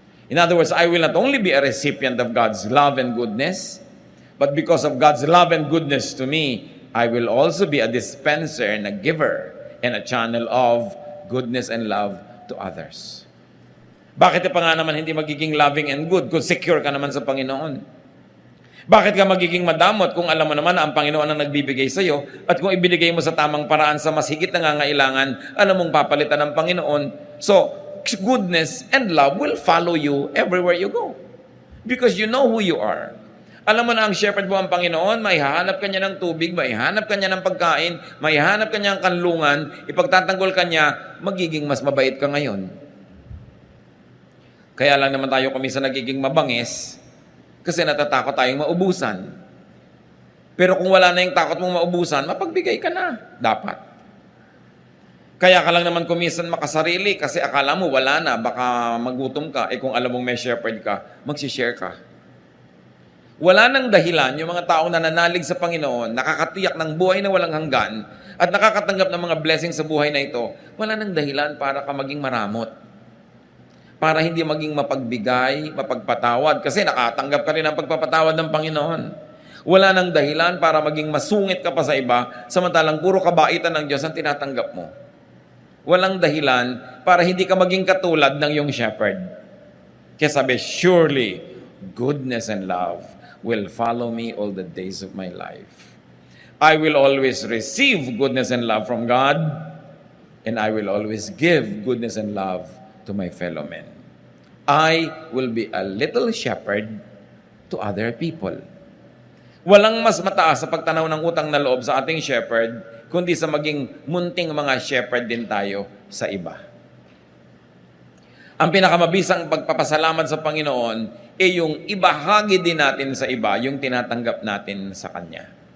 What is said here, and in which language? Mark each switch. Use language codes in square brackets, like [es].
[en] In other words, I will not only be a recipient of God's love and goodness, but because of God's love and goodness to me, I will also be a dispenser and a giver and a channel of goodness and love to others. [tl] Bakit pa nga naman hindi magiging [en] loving and good [tl] kung secure ka naman sa Panginoon? Bakit ka magiging madamot kung alam mo naman na ang Panginoon ang nagbibigay sa iyo at kung ibinigay mo sa tamang paraan sa mas higit na nangangailangan, alam mong papalitan ng Panginoon? [en] So, goodness and love will follow you everywhere you go because you know who you are. [tl] Alam mo na ang shepherd mo ang Panginoon, maihahanap ka niya ng tubig, maihahanap ka niya ng pagkain, maihahanap ka niya ng kanlungan, ipagtatanggol ka niya, magiging mas mabait ka ngayon. Kaya lang naman tayo kumisa nagiging mabangis kasi natatakot tayong maubusan. Pero kung wala na yung takot mong maubusan, mapagbigay ka na. Dapat. Kaya ka lang naman kumisan makasarili kasi akala mo wala na, baka magutom ka. Eh kung alam mong may shepherd ka, magsishare ka. Wala nang dahilan yung mga taong nananalig sa Panginoon, nakakatiyak ng buhay na walang hanggan, at nakakatanggap ng mga blessings sa buhay na ito, wala nang dahilan para ka maging maramot. para hindi maging mapagbigay, mapagpatawad. Kasi nakatanggap ka rin ng pagpapatawad ng Panginoon. Wala nang dahilan para maging masungit ka pa sa iba, samantalang puro kabaitan ng Diyos ang tinatanggap mo. Walang dahilan para hindi ka maging katulad ng iyong shepherd. Kaya sabi, [en] surely, goodness and love will follow me all the days of my life. I will always receive goodness and love from God, and I will always give goodness and love to my fellow men. I will be a little shepherd to other people. [tl] Walang mas mataas sa pagtanaw ng utang na loob sa ating shepherd, kundi sa maging munting mga shepherd din tayo sa iba. Ang pinakamabisang pagpapasalamat sa Panginoon ay yung ibahagi din natin sa iba yung tinatanggap natin sa Kanya.